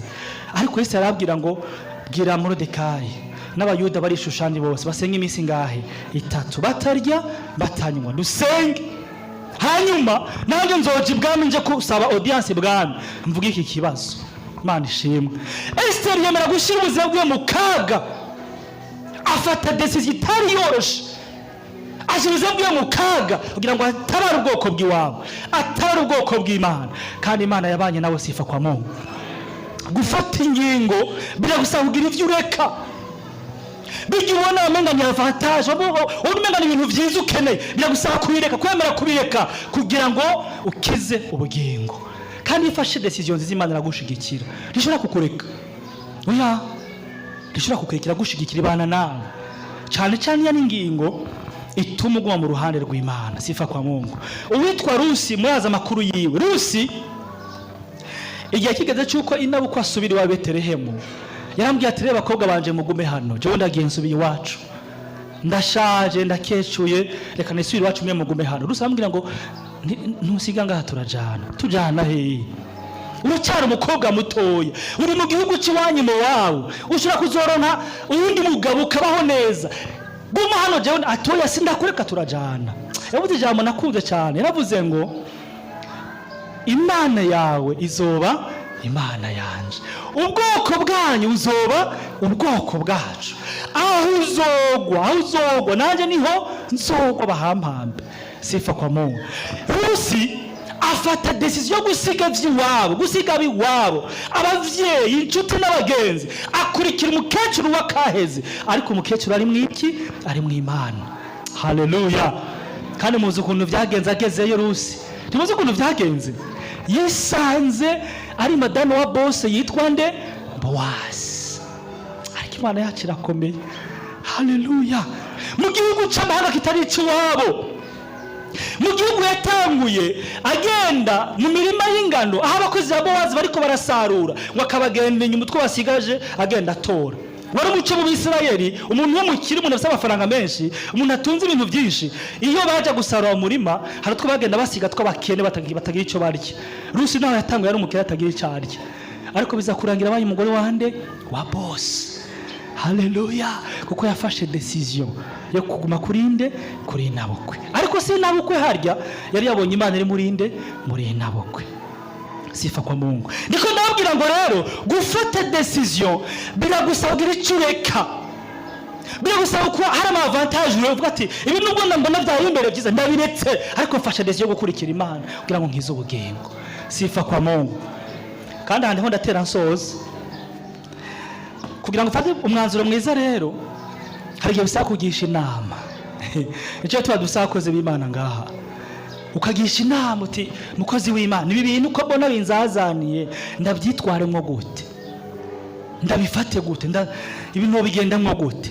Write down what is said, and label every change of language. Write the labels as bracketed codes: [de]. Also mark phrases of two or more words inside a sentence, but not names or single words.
[rn] Ariko Esteri arabwira ngo bwira Moridekayi n'abayuda bari Shushani bose basenga iminsi ngahe 3 batarya batanywa dusenge, hanyuma nanjye nzoje ibwami nje kusaba audience ibwami mvuga iki kibazo. Imana ishimwe. Esteri yemera gushira ubuzima bwe mu kaga, afata decision itari yoroshe, ashira bwe mu kaga kugira ngo atabare ubwoko bw'iwabo, atabare ubwoko bw'Imana. Kandi Imana yabanye nawe [sw] sifa kwa Mungu. [rn] Gufata ingingo biragusaba kugira ivyo ureka. Bijya ubona amenga ni avantage, umenga ni ibintu vyiza ukeneye, biragusaba kubireka, kwemera kubireka kugira ngo ukize ubugingo. Kandi ifashe decision z'Imana iragushigikira, rishobora kukureka. Oya, rishobora kukurekera gushigikira ibana nawe. Cyane cyane ya n'ingingo ituma uguma mu ruhande rw'Imana. [sw] Sifa kwa Mungu. [rn] Uwitwa Rusi muraza makuru yiwe. Rusi igihe kigeze cyuko inabuko asubira wa Betelehemu, yarambwiye ati reba bakobwa banje mugume hano, je ndagiye nsubiye iwacu, ndashaje ndakecuye, reka nisubire iwacu mwe mugume hano. Rusi arambwira ngo ntusiga ngaha tujana he? Uracyari umukobwa mutoya, uri mu gihugu cy'iwanyu mu wawe, ushobora kuzoronka uwundi mugabo ukabaho neza. Guma hano jewe atoya sindakureka turajana. Yavuze ijambo nakunze cyane, yaravuze ngo Imana yawe izoba Imana yanje, ubwoko bwanyu uzoba ubwoko bwacu. Aho uzogwa nanje niho nzogwa bahampambe. [sw] Sifa kwa Mungu. [rn] Rusi afata decision yo gusiga vy'iwabo, gusiga biwabo, abavyeyi, inshuti n'abagenzi, akurikira umukecuru wa kaheze. Ariko umukecuru ari mwiki? Ari mu Imana. Haleluya. Kandi muzi ukuntu vyagenze agezeyo Rusi. Ntimuzi ukuntu vyagenze? Yisanze ari madame wa boss yitwa nde? Boaz. Ariko Imana yacu irakomeye. Haleluya. Mu gihugu c'amahanga kitari iwabo, mu gihugu yatanguye agenda mu mirima y'ingano aho abakozi ba Boaz bariko barasarura, ngo akabagenda inyuma utwo basigaje agenda atora. wari umuco mu Bisirayeli. Umuntu w'umukire, umuntu afite amafaranga menshi, umuntu atunze ibintu byinshi, iyo baje gusarura umurima hari utwo bagenda basiga tw'abakene batagira icyo barya. Rusi nawe yatanguye ari umukire atagira icyo arya, ariko biza kurangira abaye umugore wande wa boss. Haleluya, kuko yafashe decision yo kuguma kurinde kuri nabukwe. Ariko si nabukwe harya yari yabonye Imana iri muri nabukwe. [sw] Sifa kwa Mungu. [rn] Ndiko ndabwira ngo rero gufata decision biragusabira icureka, biragusaba ko hari ama avantage uvuga ati ibi nubwo ndabona byaye imbere byiza ndabiretse, ariko mfasha decision yo gukurikira Imana kugira ngo nkize ubugingo. [sw] Sifa kwa Mungu. [rn] Kandi handi ho ndatera nsoza kugira ngo ufate umwanzuro mwiza. Rero hari igihe bisaba kugisha inama. Icyo tuba dusakoze b'Imana ngaha, ukagisha inama uti mukozi w'Imana, ibi bintu uko mbona binzazaniye ndabyitwaremo gute, ndabifate gute, ibintu bigendamo gute.